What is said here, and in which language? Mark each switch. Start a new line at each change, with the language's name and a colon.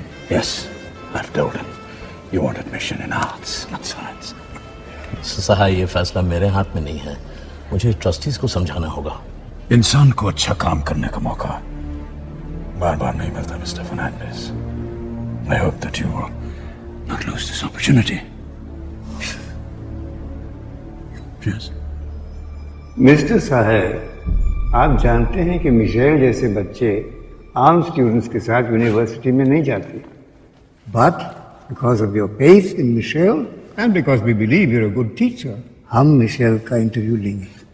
English: Yes, I've told him you want admission in arts, not science.
Hindi: सहाय, ये फैसला मेरे हाथ में नहीं है, मुझे ट्रस्टीज को समझाना होगा. इंसान को अच्छा काम करने का मौका बार बार नहीं मिलता, mister Fernandes.
English: I hope that you will not lose this opportunity. Yes.
Hindi: Mister साहब, आप जानते हैं कि मिशेल जैसे बच्चे आम स्टूडेंट्स के साथ यूनिवर्सिटी में नहीं जाते.
English: but because of your faith in Michelle and because we believe you're a good teacher,
Hindi: हम मिशेल का इंटरव्यू लेंगे.